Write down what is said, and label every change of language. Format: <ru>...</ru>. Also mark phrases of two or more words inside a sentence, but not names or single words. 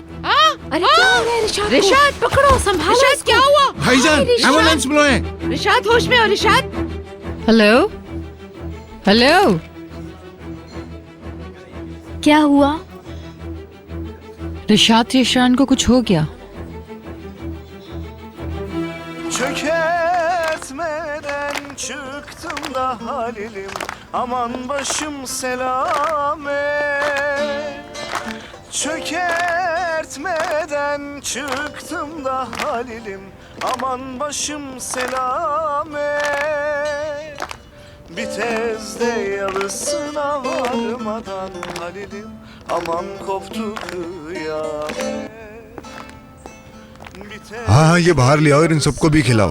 <hi>अरे क्या हो गया रिशाद? रिशाद पकड़ो, संभालो। रिशाद क्या हुआ? भाईजान, एम्बुलेंस बुलाएं। रिशाद होश में हो रिशाद।</hi> <en>hello hello,</en> <hi>क्या हुआ? रिशाद यशान को कुछ हो गया।</hi> <tr>Çökertmeden çıktım da halilim, aman başım selamet. Çökertmeden çıktım da halilim, aman başım selamet. Bir tezde yalısına varmadan halilim, aman koptu kıyamet.</tr> <hi>हाँ, ये बाहर ले आओ और इन सबको भी खिलाओ।</hi>